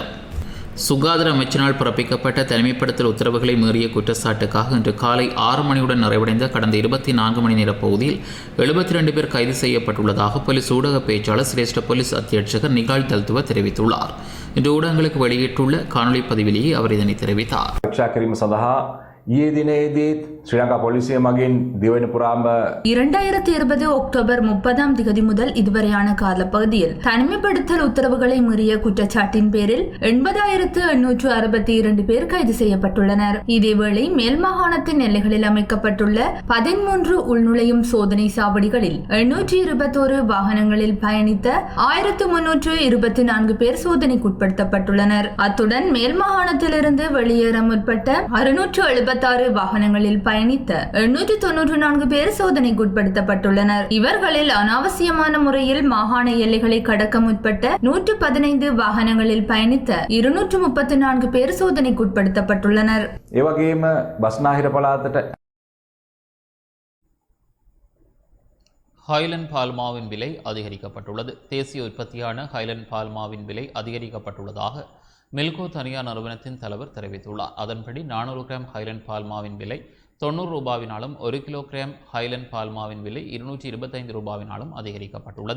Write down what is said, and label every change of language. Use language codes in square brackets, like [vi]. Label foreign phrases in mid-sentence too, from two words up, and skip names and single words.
[ta] சுகாதார அமைச்சினால் பிறப்பிக்கப்பட்ட தனிமைப்படுத்தல் உத்தரவுகளை மீறிய குற்றச்சாட்டுக்காக இன்று காலை 6 மணியுடன் நிறைவடைந்த கடந்த 24 மணி நேர பகுதியில் 72 பேர் கைது செய்யப்பட்டுள்ளதாக போலீஸ் ஊடக பேச்சாளர் சிரேஷ்ட போலீஸ் அத்தியட்சகர் நிகால் தல்துவ தெரிவித்துள்ளார். இன்று ஊடகங்களுக்கு வெளியிட்டுள்ள காணொலி பதிவிலேயே அவர் இதனை தெரிவித்தார். [si] ඊයේ දිනේදීත් ශ්‍රී ලංකා පොලිසිය මගින් දිවයින පුරාම [ta] 2020 அக்டோபர் 30ஆம் திகதி முதல் இதுவரையான காலப்பகுதியில் தனிமைப்படுத்தல் உத்தரவுகளை மீறிய குற்றச்சாட்டின் பேரில் 80,862 பேர் கைது செய்யப்பட்டுள்ளனர். இதேவேளை மேல் மாகாணத்தின் எல்லைகளில் அமைக்கப்பட்டுள்ள 13 உள்நுழையும் சோதனை சாவடிகளில் 821 வாகனங்களில் பயணித்த 1324 பேர் சோதனைக்குட்படுத்தப்பட்டுள்ளனர். அத்துடன் மேல் மாகாணத்திலிருந்து வெளியேற முற்பட்ட 676 வாகனங்களில் பயணித்த 894 பேர் சோதனைக்குட்படுத்தப்பட்டுள்ளனர். இவர்களில் அனாவசியமான முறையில் மாகாண எல்லைகளை கடக்க முற்பட்ட 115 வாகனங்களில் பயணித்த 234 பேர் சோதனைக்குட்படுத்தப்பட்டுள்ளனர். [si] ඒ වගේම බස්නාහිර පළාතට [ta] ஹைலண்ட் பால்மாவின் விலை அதிகரிக்கப்பட்டுள்ளது. தேசிய உற்பத்தியான ஹைலண்ட் பால்மாவின் விலை அதிகரிக்கப்பட்டுள்ளதாக மில்கோ தனியார் நிறுவனத்தின் தலைவர் தெரிவித்துள்ளார். அதன்படி 400 கிராம் ஹைலண்ட் பால்மாவின் விலை 90 ரூபாவினாலும் 1 கிலோகிராம் ஹைலண்ட் பால்மாவின் விலை 225 ரூபாவினாலும் அதிகரிக்கப்பட்டுள்ளது.